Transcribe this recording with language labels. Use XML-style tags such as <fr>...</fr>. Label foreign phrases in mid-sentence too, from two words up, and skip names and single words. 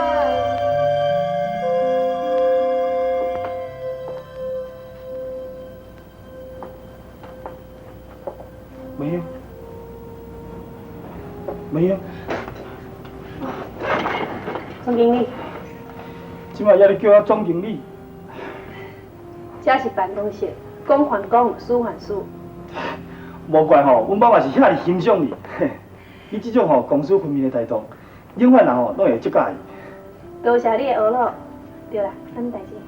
<nan>没有。没有。总经理，即摆还咧叫我总经理，这是办公室，公还公，私还私。无怪吼，阮爸爸是遐尔欣赏你，你即种吼公私分明的态度，永远人吼拢会接甲伊。多谢你的学老。对啦，啥物代志？</nan>